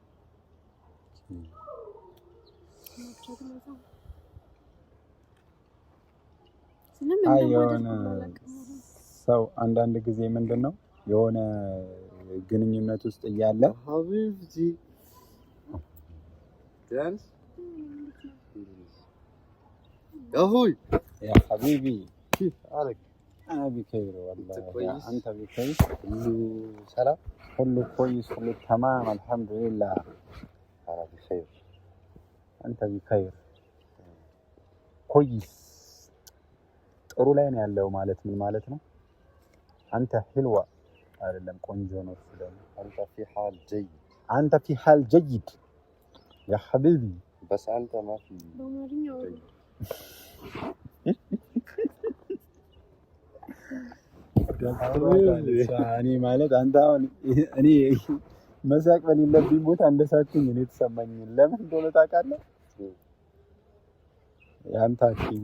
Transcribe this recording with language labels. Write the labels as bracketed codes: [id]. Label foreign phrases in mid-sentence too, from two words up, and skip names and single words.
[am] ሰው አንዳንድ ጊዜ ምንድን ነው የሆነ ግንኙነት ውስጥ እያለ ሀቢብቲ ዳንስ ያሁይ [ar] يا حبيبي كيف حالك؟ أنا بخير والله. أنت بخير؟ كله سلام؟ كله كويس، كله تمام الحمد لله. أنا بخير. أنت بخير كويس. [am] ጥሩ ላይ ነው ያለው ማለት ምን ማለት ነው? አንተ ህልዋ አይደለም ቆንጆ ነው ስለሆነ [ar] አንተ في حال جيد يا حبيبي بس انت ما في [am] በአማርኛው እኔ ማለት አንተ አሁን እኔ መሳቅ በሌለብኝ ቦታ እንደሳቅኝ እኔ ተሰማኝ። ለምን እንደሆነ ታውቃለህ? ያንተ አክቲንግ